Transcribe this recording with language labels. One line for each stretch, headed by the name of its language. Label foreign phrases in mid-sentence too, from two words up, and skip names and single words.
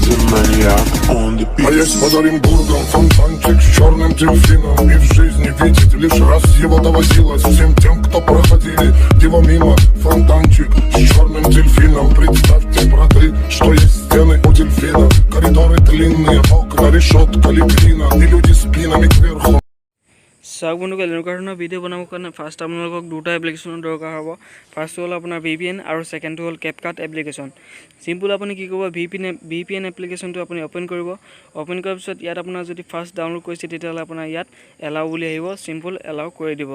English: Maniac on the beat.
Russian: А есть под Оренбургом фонтанчик с черным дельфином. И в жизни видеть лишь раз его доводилось. Всем тем, кто проходили его мимо. Фонтанчик с черным дельфином. Представьте, браты, что есть стены у дельфина. Коридоры длинные, окна, решетка, лепнина. И люди спинами кверху.
Assamese: চাওক বন্ধুসকল এনেকুৱা ধৰণৰ ভিডিঅ' বনাবৰ কাৰণে ফাৰ্ষ্ট আপোনালোকক দুটা এপ্লিকেশ্যনৰ দৰকাৰ হ'ব। ফাৰ্ষ্টটো হ'ল আপোনাৰ VPN আৰু ছেকেণ্ডটো হ'ল Capcut এপ্লিকেশ্যন। চিম্পল আপুনি কি কৰিব, VPN এপ্লিকেশ্যনটো আপুনি অ'পেন কৰিব। অ'পেন কৰাৰ পিছত ইয়াত আপোনাৰ যদি
English: first download
Assamese: কৰিছে তেতিয়াহ'লে আপোনাৰ ইয়াত এলাউ বুলি আহিব,
English: simple allow
Assamese: কৰি দিব।